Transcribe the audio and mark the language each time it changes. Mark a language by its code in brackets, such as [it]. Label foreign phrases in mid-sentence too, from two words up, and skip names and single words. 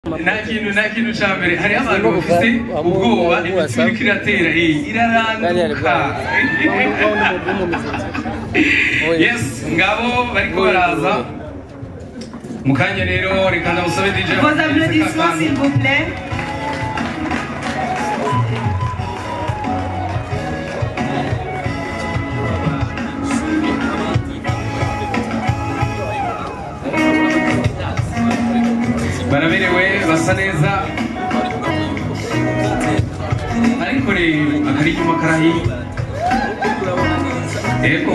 [rn] nta kintu cya mbere hari abantu bafite ubwoba imitsi iriko iratera iraranduka yes ngabo bariko baraza mu kanya rero reka ndamusabe DJ [fr] vos applaudissements s'il vous plaît. [rn] baraberewe basa neza ariko rero akari inyuma karahi eko